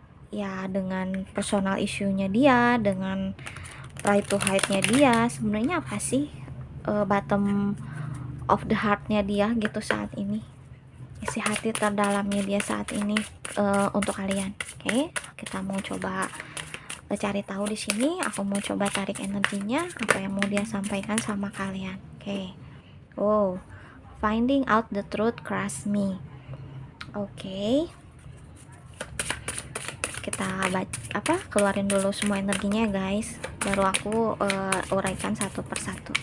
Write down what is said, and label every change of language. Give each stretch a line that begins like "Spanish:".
Indonesian: Ya dengan personal issue-nya dia, dengan pride to hide-nya dia, sebenarnya apa sih bottom of the heart-nya dia gitu saat ini, isi hati terdalamnya dia saat ini untuk kalian. Oke, kita mau coba cari tahu di sini. Aku mau coba tarik energinya, apa yang mau dia sampaikan sama kalian. Oke.
English: Finding out the truth, crush me.
Indonesian: Oke. Kita keluarin dulu semua energinya guys, baru aku uraikan satu persatu.